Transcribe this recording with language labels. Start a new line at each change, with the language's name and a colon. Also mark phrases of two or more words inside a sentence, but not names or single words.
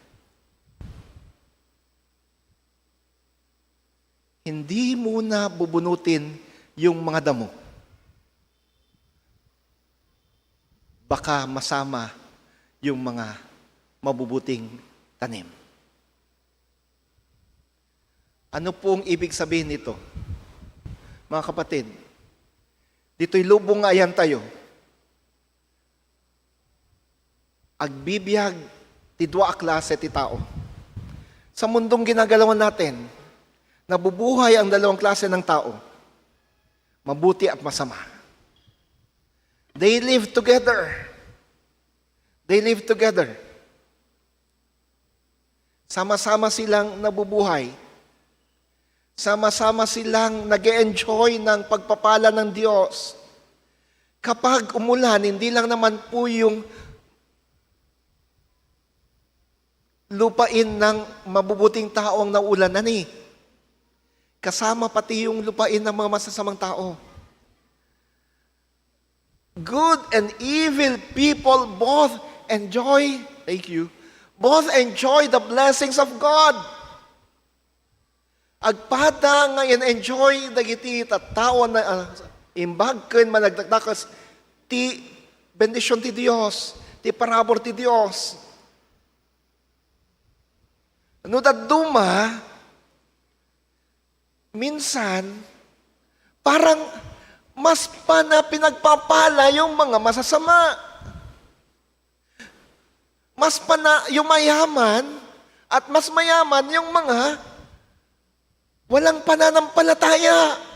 Filipino: Hindi muna bubunutin yung mga damo. Baka masama yung mga mabubuting tanim. Ano pong ibig sabihin nito? Mga kapatid,
Iloko: dito'y lubong nga ayan tayo. Agbibiyag ti dua a klase ti tao.
Filipino: Sa mundong ginagalawan natin, nabubuhay ang dalawang klase ng tao. mabuti at masama.
English: They live together. They live together.
Filipino: Sama-sama silang nabubuhay. Sama-sama silang nag-e-enjoy ng pagpapala ng Diyos. Kapag umulan, hindi lang naman po yung lupain ng mabubuting tao ang naulanan eh. Kasama pati yung lupain ng mga masasamang tao.
English: Good and evil people both enjoy, both enjoy the blessings of God.
Iloko: Agpada nga enjoy dagiti tattao na imbag ken managdagdakas ti bendisyon ti Dios, ti parabor ti Dios. No daduma
Filipino: minsan parang mas pa na pinagpapala yung mga masasama. Mas pa na yung mayaman at mas mayaman yung mga walang pananampalataya.